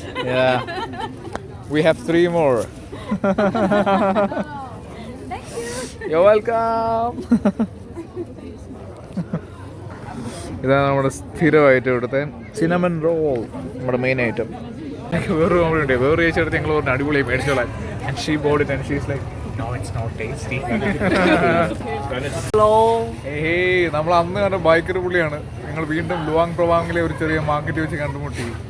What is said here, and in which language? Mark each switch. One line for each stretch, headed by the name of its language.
English: Yeah. We have 3 more. Thank you. You're welcome.
Malayalam: ഇതാണ് നമ്മുടെ സ്ഥിരമായിട്ട് ഇവിടുത്തെ സിനമൺ റോൾ, നമ്മുടെ മെയിൻ ഐറ്റം. വേറൊരു കോമഡി വേറെ ചേച്ചി ഞങ്ങൾ പറഞ്ഞ അടിപൊളിയായി മേടിച്ചോളാൻ.
English: And she bought it and she's like, no, it's not tasty. Hello.
Malayalam: Hey, നമ്മൾ അന്ന് കണ്ട ബൈക്കർ പുള്ളിയാണ്. ഞങ്ങൾ വീണ്ടും ലുവാങ് പ്രവാങ്ങിലെ ഒരു ചെറിയ മാർക്കറ്റ് വെച്ച് കണ്ടുമുട്ടി.